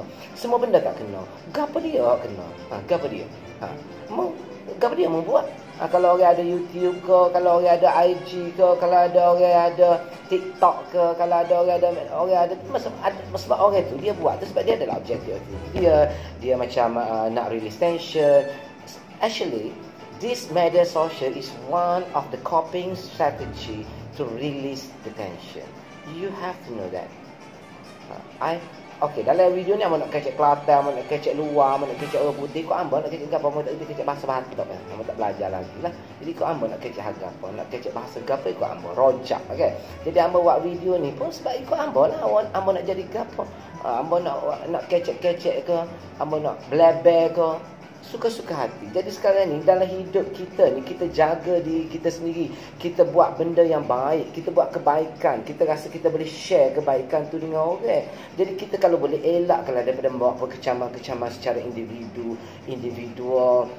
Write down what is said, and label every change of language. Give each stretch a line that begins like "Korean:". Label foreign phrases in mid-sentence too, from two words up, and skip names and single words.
Malay: Semua benda tak kena. Gapo dia hak kena? Gapo dia? Gapo dia mau buat? Kalau orang ada YouTube ke, kalau orang ada IG ke, kalau ada orang ada TikTok ke, kalau ada orang ada sebab orang tu dia buat tu sebab dia adalah objektif. Dia macam nak
English: release tension. Actually, this media social is one of the coping strategy to release the tension. You have to know that.
Malay: Okay, dalam video ni ambo nak kecek Kelantan, ambo nak kecek luar, ambo nak kecek orang putih, kau ambo nak kecek gapo, ambo tak kecek bahasa Batak kan. Ambo tak belajar lagi lah. Jadi kau ambo nak kecek gapo, nak kecek bahasa gapo, kau ambo rojak, okey. Jadi ambo buat video ni pun sebab ikut ambo lah, ambo nak jadi gapo. Ambo nak kecek-kecek ke, ambo nak blabber ke, suka-suka hati. Jadi sekarang ni dalam hidup kita ni, kita jaga diri kita sendiri. Kita buat benda yang baik, kita buat kebaikan. Kita rasa kita boleh share kebaikan tu dengan orang. Jadi kita kalau boleh elakkanlah daripada membawa kecaman-kecaman secara individual.